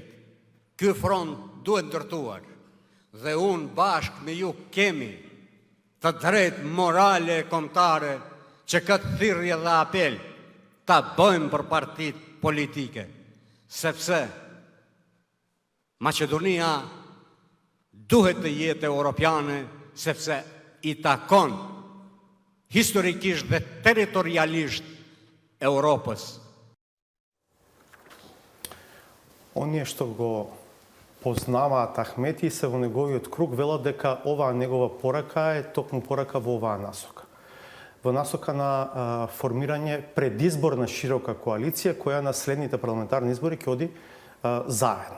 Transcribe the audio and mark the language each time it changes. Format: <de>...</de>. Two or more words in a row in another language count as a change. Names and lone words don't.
<sq>Ky front duhet ndërtuar dhe unë bashkë me ju kemi të drejtë morale e kombëtare që këtë thirrje dhe apel ta bëjmë për partitë politike, sepse Maqedonia duhet të jetë europiane, sepse i takon historikisht dhe territorialisht Европës.</sq> <mk>Оние што го познаваат Ахмети и се во неговиот круг велат дека оваа негова порака е токму порака во оваа насока. Во насока на формирање предизборна широка коалиција која на следните парламентарни избори ќе оди заедно.</mk>